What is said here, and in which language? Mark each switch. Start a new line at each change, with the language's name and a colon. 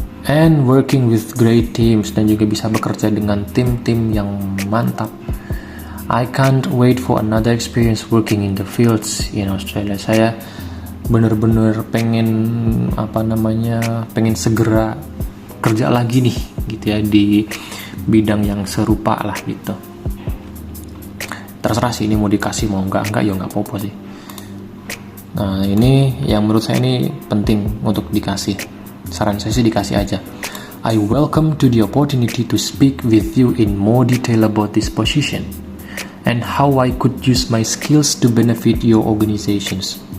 English: And working with great teams,
Indonesian: dan juga bisa bekerja dengan tim-tim yang mantap.
English: I can't wait for another experience working in the fields in Australia.
Indonesian: Saya bener-bener pengen segera kerja lagi nih gitu ya di bidang yang serupa lah gitu. Terserah sih ini mau dikasih mau enggak ya nggak apa-apa sih. Nah ini yang menurut saya ini penting untuk dikasih. Saran saya sih dikasih aja.
English: I welcome to the opportunity to speak with you in more detail about this position and how I could use my skills to benefit your organizations.